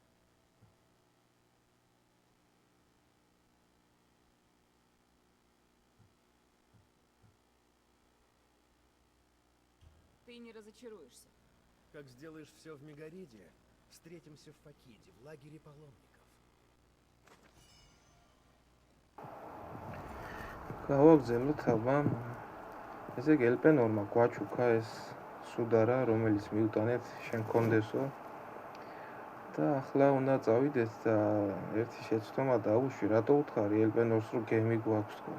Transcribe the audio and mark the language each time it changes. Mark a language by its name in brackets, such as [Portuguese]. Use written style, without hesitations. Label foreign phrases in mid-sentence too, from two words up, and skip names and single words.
[Russian] Ты не разочаруешься. Как сделаешь все в Мегариде, встретимся в Факиде, в лагере паломников. [Georgian] გავაგზავნოთ აბა. ესე იგი ელპენორმა გვაჩუქა ეს სუდარა, რომელიც მიუტანეთ შენ კონდესო. და ახლა უნდა წავიდეთ და ერთი შეცდომა დაუშვი, რატო უთხარი ელპენორს რომ გემი გვაქვს თქო.